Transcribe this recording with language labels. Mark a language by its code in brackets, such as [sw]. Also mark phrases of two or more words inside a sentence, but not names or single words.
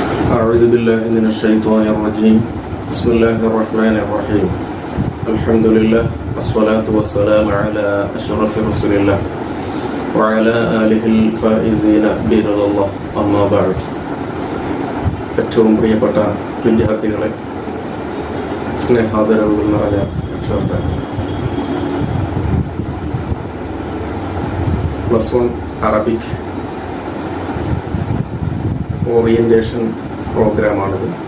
[ar] أعوذ بالله من الشيطان الرجيم بسم الله الرحمن الرحيم الحمد لله والصلاة والسلام على أشرف رسول الله وعلى آله الفائزين برضا الله أما بعد [ml] ഏറ്റവും പ്രിയപ്പെട്ട വിദ്യാർത്ഥികളെ, സ്നേഹാദരവുകൾ നിറഞ്ഞ രക്ഷകർത്താക്കളെ, +1 [en] Arabic orientation [ar] പ്രോഗ്രാമാണിത്.